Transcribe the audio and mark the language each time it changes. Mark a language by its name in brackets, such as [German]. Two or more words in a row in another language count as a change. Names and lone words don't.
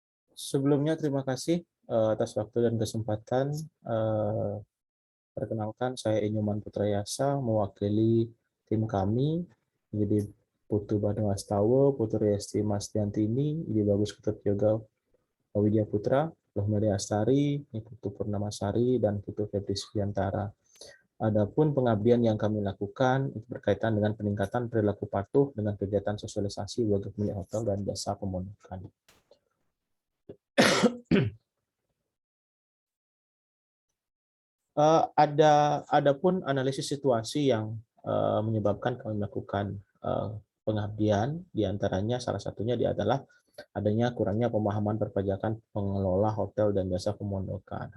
[Indonesian] Sebelumnya terima kasih atas waktu dan kesempatan. Eh, Perkenalkan, saya Inyuman Putrayasa, mewakili tim kami, jadi Putu Badung Astawa, Putu Resti Masdiantini, Idi Bagus Ketut Yoga Widya Putra, Lohmeri Astari, Putu Purnamasari, dan Putu Febri Subiantara. Adapun pengabdian yang kami lakukan itu berkaitan dengan peningkatan perilaku patuh dengan kegiatan sosialisasi bagi pemilik hotel dan jasa pemungutan. Adapun analisis situasi yang menyebabkan kami melakukan pengabdian, diantaranya salah satunya adalah adanya kurangnya pemahaman perpajakan pengelola hotel dan jasa pemondokan.